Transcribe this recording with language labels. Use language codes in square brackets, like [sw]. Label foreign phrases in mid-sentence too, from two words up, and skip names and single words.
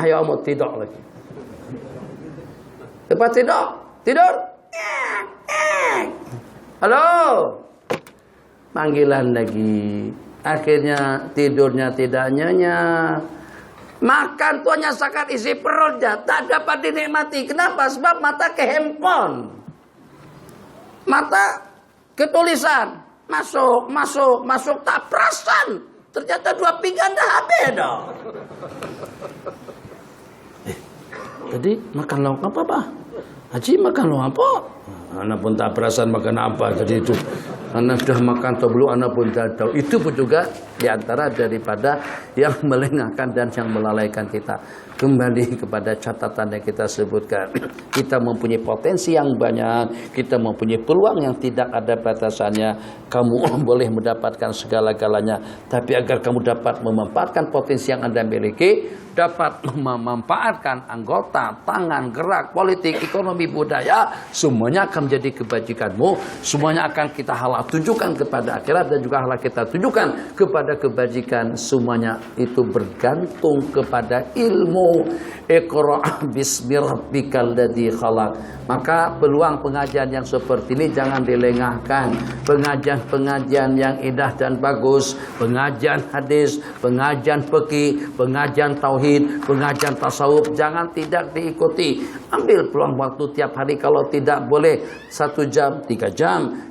[ms] Ahya wa tidur lagi. Lepas tidur. Halo. Panggilan lagi. Akhirnya tidurnya tidak nyenyak. Makan tuh hanya sekat isi perutnya, tak dapat dinikmati. Kenapa? Sebab mata ke handphone, mata ke tulisan, masuk tak perasan. Ternyata 2 pinggan dah habis dah. Tadi makan lauk apa, Pak? Haji makan lauk apa? Anak pun tak perasan makan apa tadi itu. Anak sudah makan atau belum, anak pun tak tahu. Itu pun juga diantara daripada yang melengahkan dan yang melalaikan kita. Kembali kepada catatan yang kita sebutkan. Kita mempunyai potensi yang banyak. Kita mempunyai peluang yang tidak ada batasannya. Kamu boleh mendapatkan segala-galanya. Tapi agar kamu dapat memanfaatkan potensi yang Anda miliki, dapat memanfaatkan anggota, tangan, gerak, politik, ekonomi, budaya, semuanya akan menjadi kebajikanmu. Semuanya akan kita halal tunjukkan kepada akhirat, dan juga halal kita tunjukkan kepada kebajikan. Semuanya itu bergantung kepada ilmu. [ar] اقرأ باسم ربك الذي خلق. [ms] Maka peluang pengajian yang seperti ini jangan dilengahkan. Pengajian-pengajian yang indah dan bagus, pengajian hadis, pengajian fikih, pengajian tauhid, pengajian tasawuf, jangan tidak diikuti. Ambil peluang waktu tiap hari. Kalau tidak boleh 1 jam, 3 jam.